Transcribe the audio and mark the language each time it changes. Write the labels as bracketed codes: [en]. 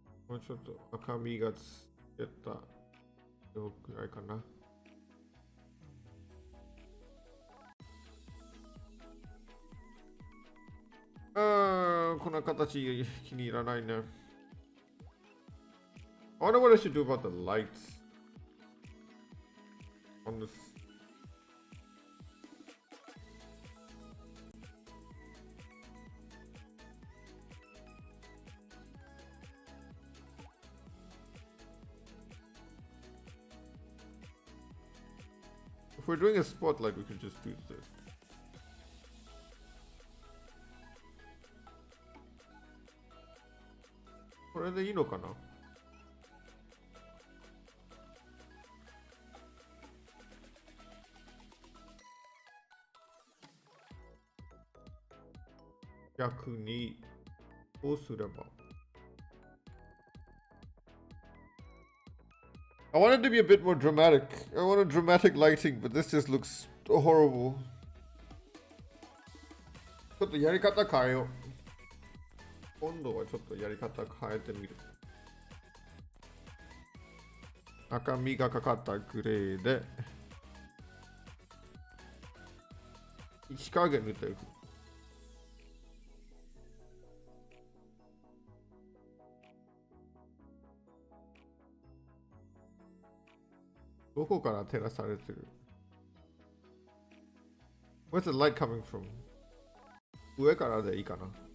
[ja] もうちょっと赤みがつけたよくらいかな。この形気に入らないね。 [en] I wonder what I should do about the lights on this. If we're doing a spotlight, we could just do this. What are they,かな？ [ja] 逆にどうすれば [en] I want it to be a bit more dramatic. I want a dramatic lighting, but this just looks horrible. [ja] ちょっとやり方変えよう。今度はちょっとやり方変えてみる。赤みがかかったグレーで石影塗っていく。どこから照らされてる？ [en] Where's the light coming from? [ja] 上からでいいかな。